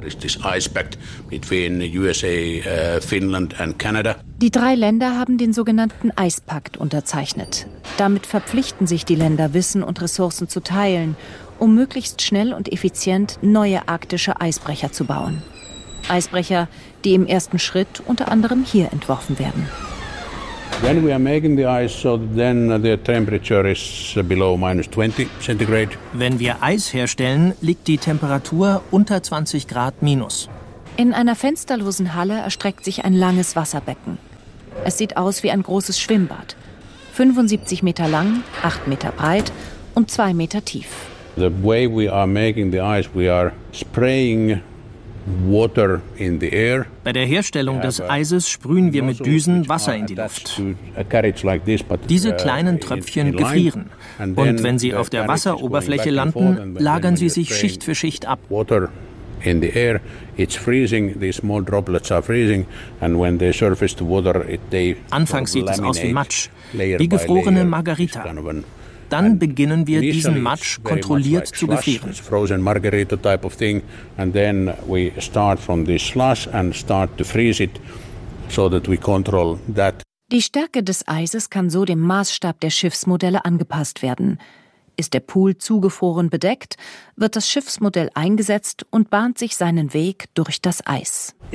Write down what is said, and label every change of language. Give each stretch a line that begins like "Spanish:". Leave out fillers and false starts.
German: Die drei Länder haben den sogenannten Eispakt unterzeichnet. Damit verpflichten sich die Länder, Wissen und Ressourcen zu teilen, um möglichst schnell und effizient neue arktische Eisbrecher zu bauen. Eisbrecher, die im ersten Schritt unter anderem hier entworfen werden.
English: When we are making the ice, so then the temperature is below minus 20 centigrade.
German: Wenn wir Eis herstellen, liegt die Temperatur unter 20 Grad minus. In einer fensterlosen Halle erstreckt sich ein langes Wasserbecken. Es sieht aus wie ein großes Schwimmbad. 75 Meter lang, 8 Meter breit und 2 Meter tief.
English: The way we are making the ice, we are spraying water in the air.
German: Bei der Herstellung des Eises sprühen wir mit Düsen Wasser in die Luft. Diese kleinen Tröpfchen gefrieren. Und wenn sie auf der Wasseroberfläche landen, lagern sie sich Schicht für Schicht ab.
English: In the air, it's freezing, the small droplets are freezing, and when they surface the water, they
German: anfangs sieht es aus wie Matsch, wie gefrorene Margarita. Dann beginnen wir diesen Matsch kontrolliert zu gefrieren.
English: Frozen Margarita type of thing, and then we start from this slush and start to freeze it, so that we control that.
German: Die Stärke des Eises kann so dem Maßstab der Schiffsmodelle angepasst werden. Ist der Pool zugefroren bedeckt, wird das Schiffsmodell eingesetzt und bahnt sich seinen Weg durch das Eis.